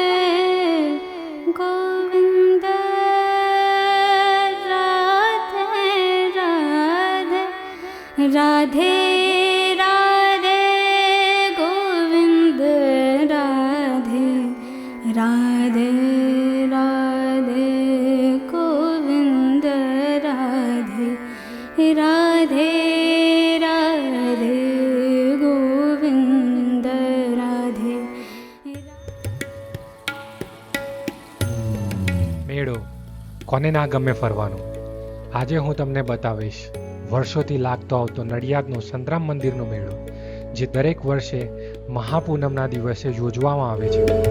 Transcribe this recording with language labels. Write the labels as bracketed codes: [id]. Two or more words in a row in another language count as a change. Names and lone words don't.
[hi] गोविन्द राधे राधे राधे राधे गोविन्द राधे राधे राधे गोविन्द राधे राधे राधे गोविन्द राधे। [gu] મેળો કોને ના ગમે ફરવાનું. આજે હું તમને બતાવીશ વર્ષોથી લાગતો આવતો નડિયાદનો સંતરામ મંદિરનો મેળો, જે દરેક વર્ષે મહાપૂનમના દિવસે યોજવામાં આવે છે.